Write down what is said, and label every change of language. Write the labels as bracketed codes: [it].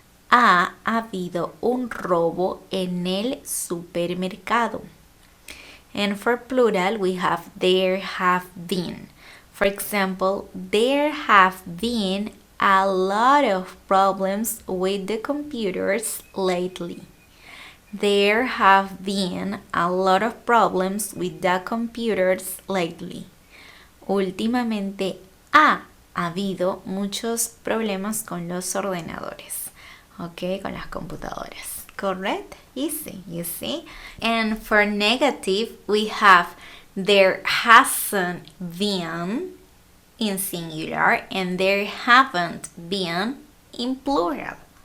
[es] Ha habido un robo en el supermercado. [en] And for plural, we have there have been. For example, there have been a lot of problems with the computers lately. There have been a lot of problems with the computers lately. [es] Últimamente ha habido muchos problemas con los ordenadores. Okay, con las computadoras. [en] Correct? Easy, you see? And for negative, we have there hasn't been in singular and there haven't been in plural.